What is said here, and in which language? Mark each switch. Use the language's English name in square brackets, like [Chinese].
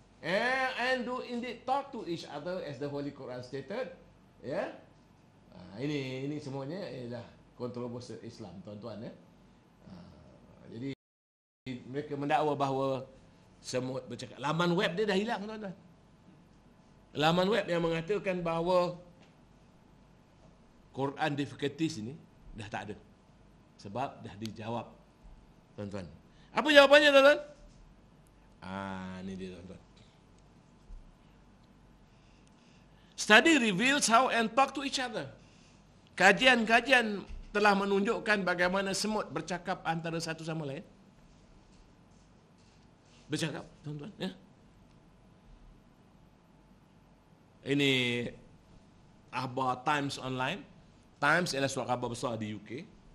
[English] And do indeed talk to each other as the Holy Quran stated. [Malay] Ya. Ini semuanya ialah kontroversi Islam, tuan-tuan, ya. Jadi mereka mendakwa bahawa semut bercakap. Laman web dia dah hilang, tuan-tuan. Laman web yang mengatakan bahawa Quran difficulties ini dah tak ada. Sebab dah dijawab, tuan-tuan. Apa jawapannya, tuan-tuan? Ini dia, tuan-tuan. [English] Study reveals how and talk to each other. [Malay] Kajian-kajian telah menunjukkan bagaimana semut bercakap antara satu sama lain. Bercakap, tuan-tuan, ya. Ini akhbar Times Online. Times ialah surat khabar besar di UK.